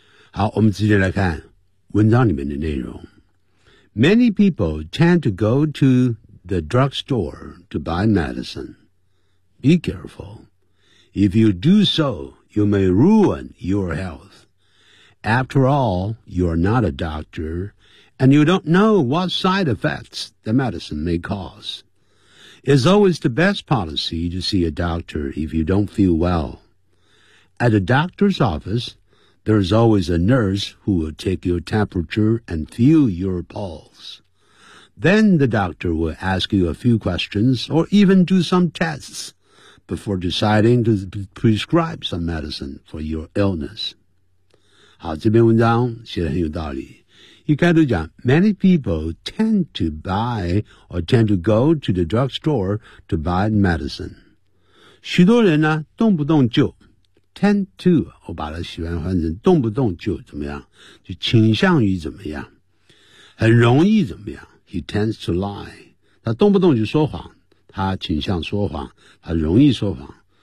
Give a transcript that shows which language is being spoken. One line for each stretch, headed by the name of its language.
Chinese: 好，我们直接来看文章里面的内容。
English: Many people tend to go to the drugstore to buy medicine. Be careful. If you do so, you may ruin your health. After all, you are not a doctor, and you don't know what side effects the medicine may cause. It's always the best policy to see a doctor if you don't feel well. At a doctor's office,There's always a nurse who will take your temperature and feel your pulse. Then the doctor will ask you a few questions or even do some tests before deciding to prescribe some medicine for your illness.
Chinese: 好，这篇文章写得很有道理。一开始讲
English: ,many people tend to buy or tend to go to the drugstore to buy medicine.
Chinese: 许多人呢动不动就Tend to, 我把它喜欢换成动不动就怎么样，就倾向于怎么样，很容易怎么样。
English: He tends to lie.
Chinese: 他动不动就说谎，他倾向说谎，他容易说谎。